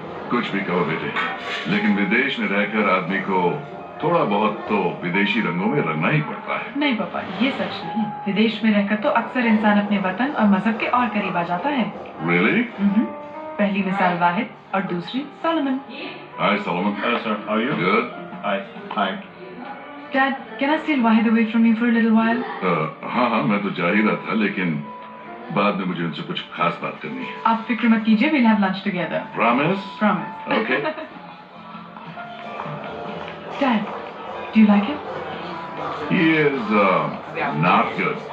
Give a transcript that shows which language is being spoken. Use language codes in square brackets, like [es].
[hi] कुछ भी कहो बेटे, लेकिन विदेश में रहकर आदमी को थोड़ा बहुत तो विदेशी रंगों में रंगना ही पड़ता है। नहीं पापा, ये सच नहीं। विदेश में रहकर तो अक्सर इंसान अपने वतन और मजहब के और करीब आ जाता है। [en] Really? [hi] पहली मिसाल वाहिद और दूसरी Solomon. [en] Hi Solomon. Hello sir, how are you? Good. Hi. Dad, can I steal Wahid away from you for a little while? [hi] हाँ, मैं तो जा ही रहा था, लेकिन बाद में मुझे उनसे कुछ खास बात करनी है। आप फिक्र मत कीजिए, [en] we'll have lunch together. Promise? Promise. Okay. Dad, do you like him? He is not good.